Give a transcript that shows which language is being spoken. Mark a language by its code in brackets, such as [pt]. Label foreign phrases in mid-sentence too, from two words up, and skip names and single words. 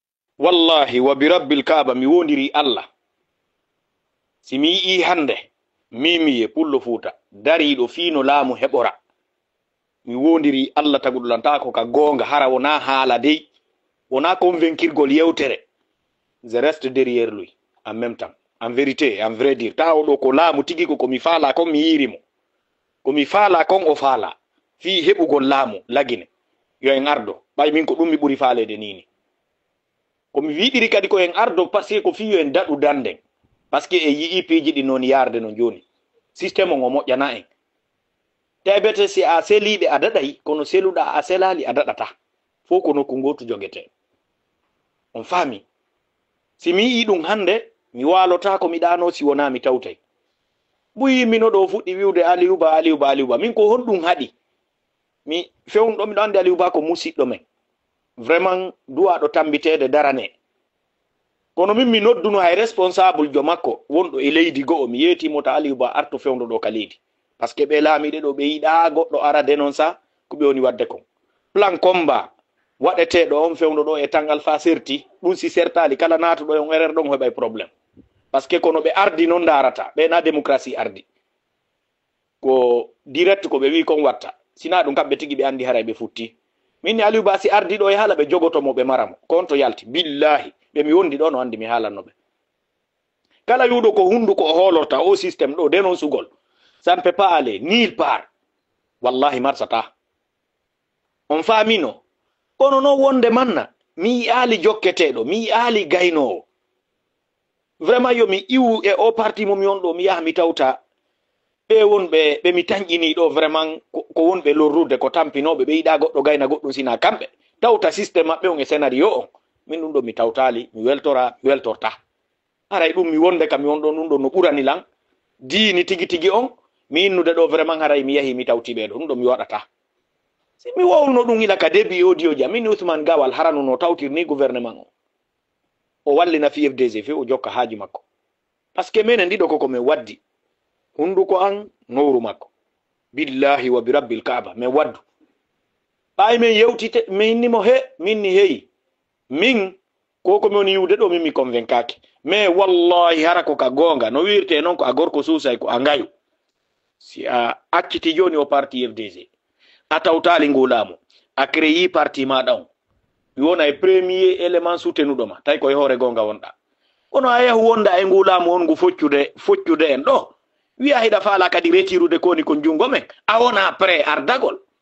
[ar] والله وبرب الكعبة [ff] mi wondiri Allah si mi yi hande mimiye pullo fuuta dariɗo fiino laamu heɓora mi wondiri Allah tagudulantako ka gonga hara wona haala dey wona convaincirgol yewtere [fr] je reste derrière lui en même temps en vérité en vrai dire [ff] ta oɗo ko laamu tigi ko komi faala kon mi yirimo komi faala kon o faala fi heɓugol laamu lagine yo en ardo ɓay min ko ɗum mi ɓuri faalede nini komi wiɗiri kadi ko en ardo [fr] par ce que [ff] ko fi yo en daɗu danden [fr] par ce que [ff] e yii piiji ɗi noon yarde no joni systéme on o moƴƴana en teɓete si a seliɓe a daɗay kono seluɗa a selali a daɗata fo ko nokku gotu jogete on faami si mi yii ɗum hande mi walota ko mi ɗano si wona mi tawtay ɓuyi mino ɗo fuɗɗi wiwde aliouba min ko honɗum haɗi mi fewnɗo miɗo andi aliouba ko musidɗo men vraiment duwaɗo tambitede darane kono min mi nodduno hay responsable jo makko wonɗo e leydi go'o mi yeetimo ta aliouba arto fewndo ɗo ka leydi [fr] par ce que [ff] ɓe laamiɗe ɗo ɓe yiɗa goɗɗo ara dénon sa ko ɓe woni wadde kon [fr] plan combat [ff] waɗeteɗo on fewndo ɗo e tangal fa serti ɗum si sertali kala natuɗo on erreur ɗon heɓay probléme [fr] par ce que [ff] kono ɓe ardi noon darata ɓena démocratie ardi ko direct ko ɓe wi kon watta sina ɗum kamɓe tigi ɓe andi haray ɓe futti minni aliouba si ardi ɗo e haala ɓe jogotomo ɓe maramo kon to yalti billahi ɓe mi wondi ɗo no andi mi haalannoɓe kala wiwɗo ko hunduko o hoolorta o systéme ɗo denon sugol [fr] ça ne peut pas aller nulle part [ff] wallahi marsata on faamino kono no wonde manna mi yi'ali jokketeɗo mi yi'ali gaynowo vraiment yo mi iwu e o parti momi on ɗo mi yaha mi tawta ɓe wonɓe ɓe mi tañƴini ɗo vraiment ko wonɓe lorrude ko tampinoɓe ɓe yiɗa goɗɗo gayna goɗɗum sina kamɓe tawta systéme maɓɓe on e scénario on min ɗum ɗo mi tawtali mi weltorta haray ɗum mi wonde kam mi wonɗo ɗum ɗo no ɓuranilan diini tigi tigi on mi innude ɗo vraiment haray mi yahi mi tawtiɓe ɗo ɗum ɗo mi waɗata si mi wowno ɗum ila ka début audio ji min Ousmane Gawal haranu no tawtir ni gouvernement o wallina FDG fe o jokka haaji makko [fr] par ce que [ff] minen ɗiɗo koko min waddi hunduko an nowru makko [ar] بالله وبرب الكعبة [ff] min waddu ɓay min yewtite mi innimo minni heyi min koko mi woni yiwde ɗo min mi convaincaki mais wallahi hara ko ka gonga no wirte noon ko a gorko suusay ko a ngayu si a acciti joni o parti FDG a tawtali ngulamo a créyi parti maɗa on mi wona e [fr] premier élément [ff] soutenuɗoma tawi koye hoore gonga wonɗa kono a yahu wonda e ngulamo on ngu foccude en ɗo wiya hiɗa faala kadi retirude koni ko jungo men a wona prêt ardagol